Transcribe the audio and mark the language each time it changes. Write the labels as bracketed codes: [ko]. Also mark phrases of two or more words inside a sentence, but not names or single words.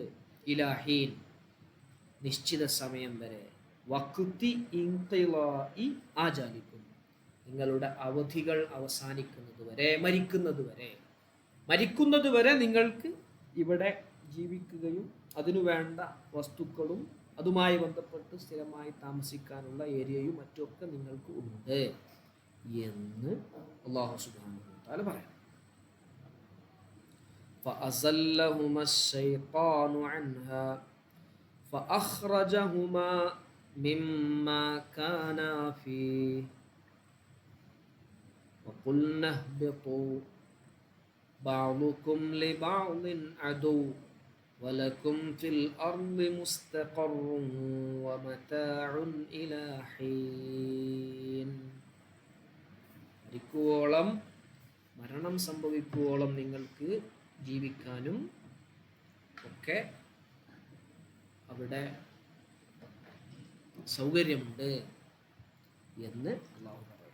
[ml] ഇലാഹീൻ നിശ്ചിത സമയം വരെ, [ar] وقت انقضاء آجالكم [ml] നിങ്ങളുടെ അവധികൾ അവസാനിക്കുന്നത് വരെ, മരിക്കുന്നത് വരെ നിങ്ങൾക്ക് ഇവിടെ ജീവിക്കുകയും അതിനു വേണ്ട വസ്തുക്കളും അതുമായി ബന്ധപ്പെട്ട് സ്ഥിരമായി താമസിക്കാനുള്ള ഏരിയയും മറ്റുമൊക്കെ നിങ്ങൾക്ക് ഉണ്ട് എന്ന് [ar] الله سبحانه وتعالى [ml] പറയാം. [ar] فأزلهما الشيطان عنها فأخرجهما مما كانا فيه وقلنا اهبطوا بعضكم لبعض عدو ولكم في الأرض مستقر ومتاع إلى حين [ml] മരണം സംഭവിക്കുവോളം നിങ്ങൾക്ക് ജീവിക്കാനും ഒക്കെ അവിടെ സൗകര്യമുണ്ട് എന്ന് അല്ലാഹു പറയും.